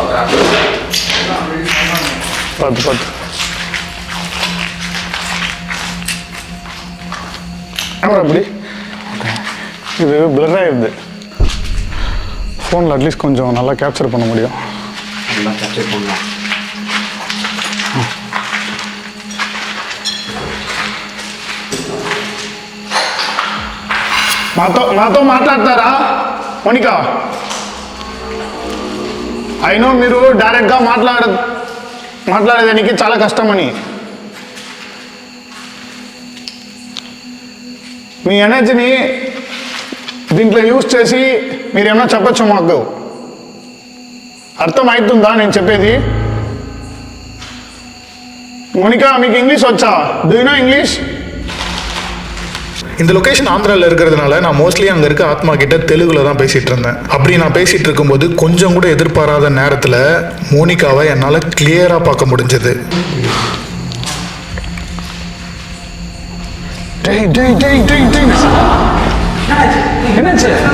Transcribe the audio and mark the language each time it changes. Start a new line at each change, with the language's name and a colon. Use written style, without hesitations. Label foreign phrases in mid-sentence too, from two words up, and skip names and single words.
Tamil: பார்த்து பார்த்து அப்படி இது பிளர் ஆயிடுது. ஃபோனில் அட்லீஸ்ட் கொஞ்சம் நல்லா கேப்சர் பண்ண முடியும். நல்லா கேப்சர் பண்ணலாம்.
Telugu: నాతో మాట్లాడతారా మోనికా? అయినో మీరు డైరెక్ట్గా మాట్లాడేదానికి చాలా కష్టమని. మీ ఎనర్జీని దీంట్లో యూజ్ చేసి మీరేమన్నా చెప్పచ్చు మాకు. అర్థం అవుతుందా నేను చెప్పేది? మోనికా మీకు ఇంగ్లీష్ వచ్చా?
English: Do you know English?
Tamil: இந்த லொகேஷன் ஆந்திராவில் இருக்கிறதுனால நான் மோஸ்ட்லி அங்கே இருக்க ஆத்மா கிட்ட தெலுங்குல தான் பேசிட்டு இருந்தேன். அப்படி நான் பேசிட்டு இருக்கும்போது கொஞ்சம் கூட எதிர்பாராத நேரத்தில் மோனிகாவை என்னால் கிளியரா பார்க்க முடிஞ்சது. என்னாச்சு?